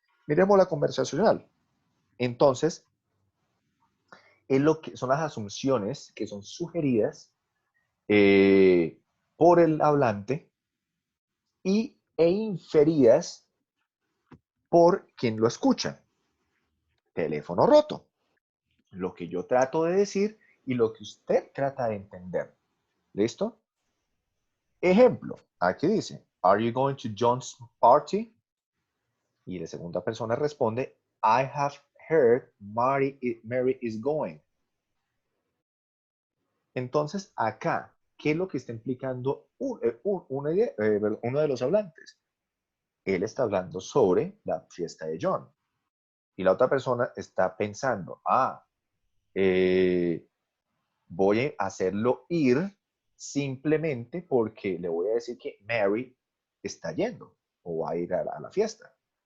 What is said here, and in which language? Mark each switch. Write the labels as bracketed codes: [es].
[es] Miremos la conversacional. Entonces, es lo que son las asunciones que son sugeridas eh, por el hablante e inferidas por quien lo escucha. Teléfono roto. Lo que yo trato de decir y lo que usted trata de entender. ¿Listo? Ejemplo, aquí dice, [en] ¿Are you going to John's party? [es] Y la segunda persona responde, [en] I have heard Mary is going. [es] Entonces, acá, ¿qué es lo que está implicando uno de los hablantes? Él está hablando sobre la fiesta de John. Y la otra persona está pensando, eh, voy a hacerlo ir simplemente porque le voy a decir que Mary está yendo o va a ir a la fiesta.